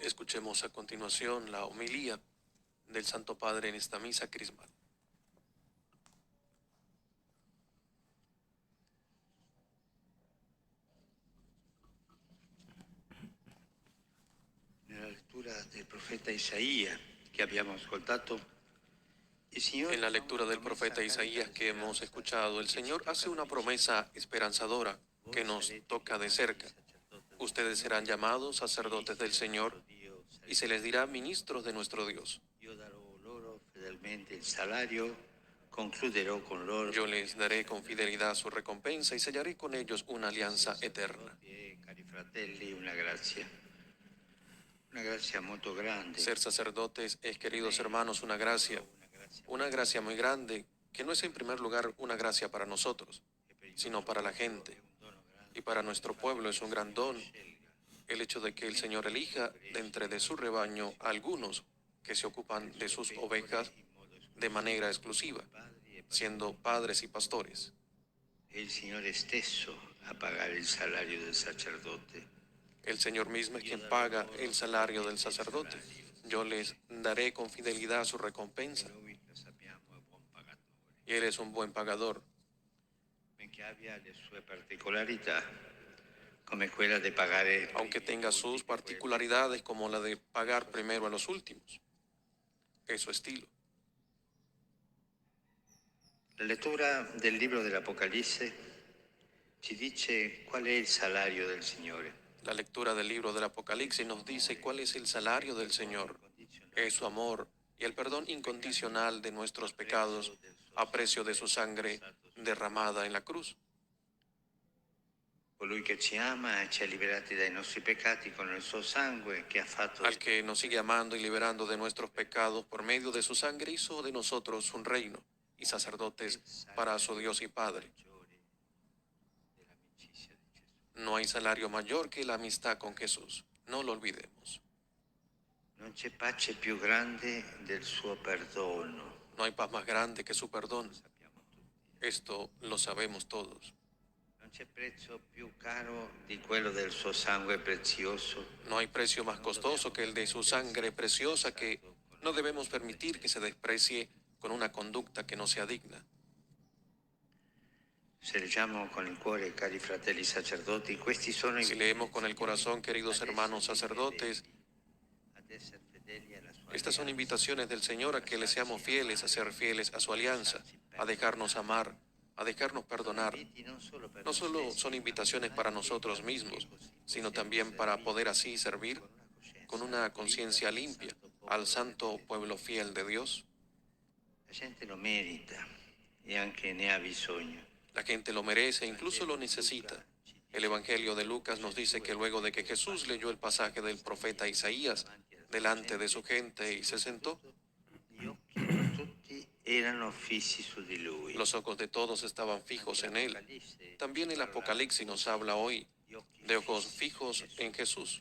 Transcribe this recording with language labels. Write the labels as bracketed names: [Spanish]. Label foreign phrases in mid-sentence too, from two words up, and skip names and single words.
[Spanish] Escuchemos a continuación la homilía del Santo Padre en esta misa crismal. [Italian] Nella lettura del profeta Isaías che abbiamo ascoltato, il Signore [Spanish] En la lectura del profeta Isaías que hemos escuchado, el Señor hace una promesa esperanzadora que nos toca de cerca. Ustedes serán llamados sacerdotes del Señor y se les dirá ministros de nuestro Dios. [Italian] Io darò loro fedelmente il salario, concluderò con loro. [Spanish] Yo les daré con fidelidad su recompensa y sellaré con ellos una alianza eterna. [Italian] Cari fratelli, una grazia molto grande. [Spanish] Ser sacerdotes es, queridos hermanos, una gracia muy grande, que no es en primer lugar una gracia para nosotros, sino para la gente. Y para nuestro pueblo es un gran don el hecho de que el Señor elija de entre de su rebaño a algunos que se ocupan de sus ovejas de manera exclusiva, siendo padres y pastores. [Italian] È il Signore stesso a pagare il salario del sacerdote. [Spanish] El Señor mismo es quien paga el salario del sacerdote. Yo les daré con fidelidad su recompensa. [Italian] Noi lo sappiamo, è buon pagatore. [Spanish] Y Él es un buen pagador, [Italian] Benché abbia le sue particolarità, come quella di pagare. [Spanish] aunque tenga sus particularidades como la de pagar primero a los últimos. Es su estilo. [Italian] La lettura del libro dell'Apocalisse ci dice qual è il salario del Signore. [Spanish] La lectura del libro del Apocalipsis nos dice cuál es el salario del Señor. Es su amor y el perdón incondicional de nuestros pecados a precio de su sangre derramada en la cruz. [Italian] Colui che ci ama e ci ha liberati dai nostri peccati con il suo sangue, che ha fatto [Spanish] Al que nos sigue amando y liberando de nuestros pecados por medio de su sangre, hizo de nosotros un reino y sacerdotes para su Dios y Padre. [Italian] dell'amicizia di Gesù. [Spanish] No hay salario mayor que la amistad con Jesús. No lo olvidemos. [Italian] Non c'è pace più grande del suo perdono. [Spanish] No hay paz más grande que su perdón. [Italian] Lo sappiamo tutti. [Spanish] Esto lo sabemos todos. [Italian] Non c'è prezzo più caro di quello del suo sangue prezioso. [Spanish] No hay precio más costoso que el de su sangre preciosa, que no debemos permitir que se desprecie con una conducta que no sea digna. [Italian] Se leggiamo con il cuore, cari fratelli sacerdoti, questi sono i [Spanish] Si leemos con el corazón, queridos hermanos sacerdotes, [Italian] ad essere fedeli alla sua [Spanish] estas son [Italian] alleanza. [Spanish] invitaciones del Señor a que le seamos fieles, a ser fieles a su alianza, a dejarnos amar, a dejarnos perdonar. No solo son invitaciones para nosotros mismos, sino también para poder así servir con una conciencia limpia al santo pueblo fiel de Dios. [Italian] La gente lo merita e anche ne ha bisogno. [Spanish] La gente lo merece e incluso lo necesita. El Evangelio de Lucas nos dice que luego de que Jesús leyó el pasaje del profeta Isaías delante de su gente y se sentó, [Italian] Gli occhi di tutti erano fissi su di lui. [Spanish] los ojos de todos estaban fijos en él. También el Apocalipsis nos habla hoy de ojos fijos en Jesús,